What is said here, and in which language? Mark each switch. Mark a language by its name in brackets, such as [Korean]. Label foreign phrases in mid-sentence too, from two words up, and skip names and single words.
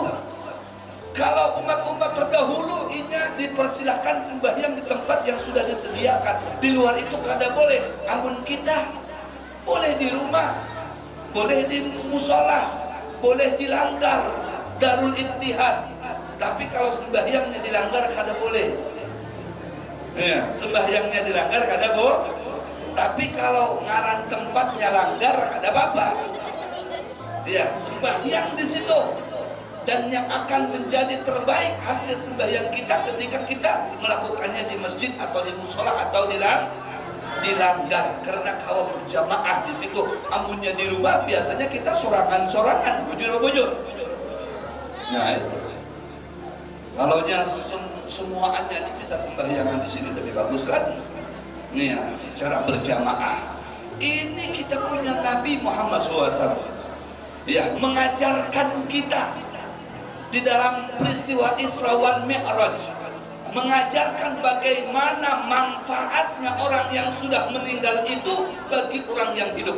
[Indonesian] Kalau umat-umat terdahulu ini dipersilahkan sembahyang di tempat yang sudah disediakan. [Banjar] Di luar itu kada boleh. [Indonesian] Namun kita boleh di rumah, boleh di musola, boleh dilanggar Darul Ittihad. [Banjar] Tapi kalau sembahyangnya dilanggar kada boleh. Ya, sembahyangnya dilanggar kada boleh. Tapi kalau ngaran tempatnya langgar kada apa-apa. [Indonesian] Ya, sembahyang di situ. Dan yang akan menjadi terbaik hasil sembahyang kita ketika kita melakukannya di masjid atau di musola atau di langgar, karena kalau berjamaah di situ. [Banjar] Amunnya di rumah biasanya kita sorangan-sorangan, bujur-bujur. [Indonesian] Nah itu. Kalau semuanya bisa sembahyangan di sini lebih bagus lagi. Nih ya, secara berjamaah. Ini kita punya Nabi Muhammad SAW. Ya, mengajarkan kita di dalam peristiwa Isra wal Mi'raj, mengajarkan bagaimana manfaatnya orang yang sudah meninggal itu bagi orang yang hidup.